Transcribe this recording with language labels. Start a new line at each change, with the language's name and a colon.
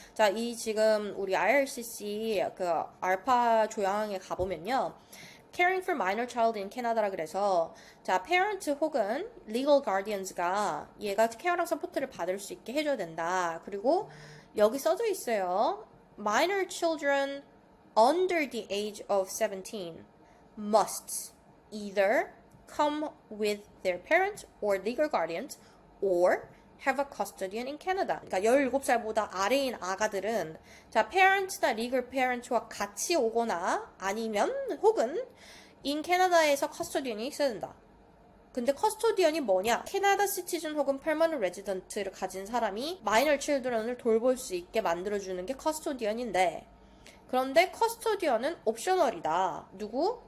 Korean: 자, 이 지금 우리 IRCC 그 알파 조항에 가보면요.
English: Caring for minor child in Canada
Korean: 라 그래서, 자, parent 혹은 legal guardians가 얘가 케어랑 서포트를 받을 수 있게 해줘야 된다. 그리고 여기 써져 있어요.
English: Minor children under the age of 17 must either come with their parent or legal guardians or have a custodian in Canada.
Korean: 그러니까 17살보다 아래인 아가들은 자, parents나 legal parent와 같이 오거나 아니면 혹은
English: in Canada
Korean: 에서 custodian이 있어야 된다. 근데 커스토디언이 뭐냐? 캐나다 시티즌 혹은 퍼머넌트 레지던트를 가진 사람이 마이너 칠드런을 돌볼 수 있게 만들어주는 게 커스토디언인데, 그런데 커스토디언은 옵셔널이다. 누구?